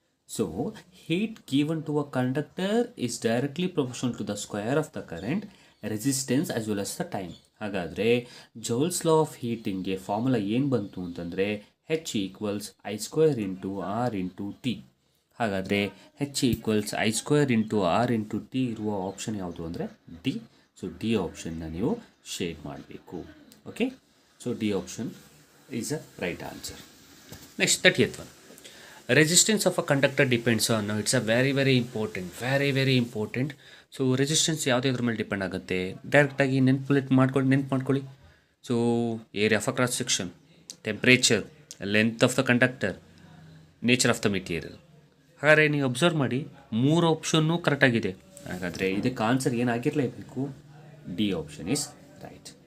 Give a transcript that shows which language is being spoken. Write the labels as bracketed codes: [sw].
[en] So, heat given to a conductor is directly proportional to the square of the current, resistance as well as the time. [kn] ಹಾಗಾದರೆ joules law of ಹೀಟಿಂಗ್ಗೆ formula ಏನು ಬಂತು ಅಂತಂದರೆ H equals I square into R into T. ಹಾಗಾದರೆ H equals I square into R into T ಇರುವ option ಯಾವುದು ಅಂದರೆ D. [en] So D ಆಪ್ಷನ್ನ ನೀವು shade ಮಾಡಬೇಕು. Okay, so D option is a right answer. [kn] Next 30th one. [en] Resistance of a conductor depends on, now it's a very important. [kn] So resistance ಯಾವುದ್ರ ಮೇಲೆ depend ಆಗುತ್ತೆ, ಡೈರೆಕ್ಟಾಗಿ ನೆನ್ಪು ಮಾಡ್ಕೊಳ್ಳಿ. [en] So area of a cross section, temperature, length of the conductor, nature of the material. [kn] ಹಾಗಾದರೆ ನೀವು observe ಮಾಡಿ 3 option ಕರೆಕ್ಟಾಗಿದೆ. ಹಾಗಾದರೆ ಇದಕ್ಕೆ answer ಏನಾಗಿರಲೇಬೇಕು, [en] D option is right.